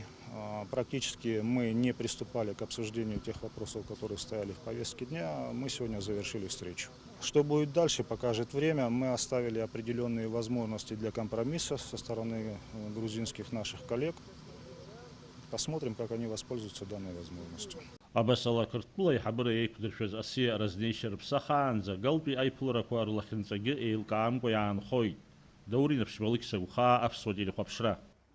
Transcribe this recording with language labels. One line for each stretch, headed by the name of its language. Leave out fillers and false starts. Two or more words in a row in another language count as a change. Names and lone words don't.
Russian: Практически мы не приступали к обсуждению тех вопросов, которые стояли в повестке дня. Мы сегодня завершили встречу. Что будет дальше, покажет время. Мы оставили определенные возможности для компромисса со стороны грузинских наших коллег. Посмотрим, как они воспользуются данной возможностью.
Abkhazian: Абасала Қырҭтәыла аиҳабыра еиқәдыршәаз асиа разнеишьа рыԥсахаанӡа Галтәи аиԥыларақәа рлахьынҵагьы еилкаамкәа иаанхоит. Даур Наԥшьбалықь Саухаа, Аԥсуа телехәаԥшра.